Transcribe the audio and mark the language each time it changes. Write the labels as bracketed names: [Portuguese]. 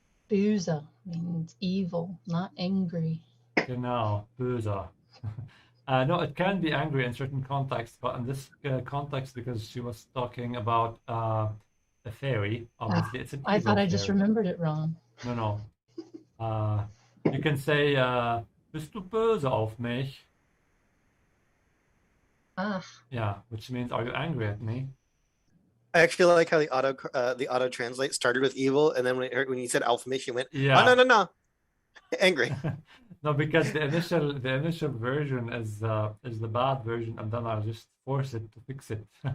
[English] Böse means evil, not angry. [German] Genau, böse. [English] No, it can be angry in certain contexts, but in this context, because she was talking about a fairy, obviously it's an evil I thought I just fairy. remembered it wrong. No. You can say, [German] bist du böse auf mich? [English] Yeah, which means, are you angry at me? I actually like how the auto translate started with evil, and then when you said [German] auf mich, [English] you went, Yeah. Oh, no, angry. No, because the initial version is the bad version, and then I'll just force it to fix it.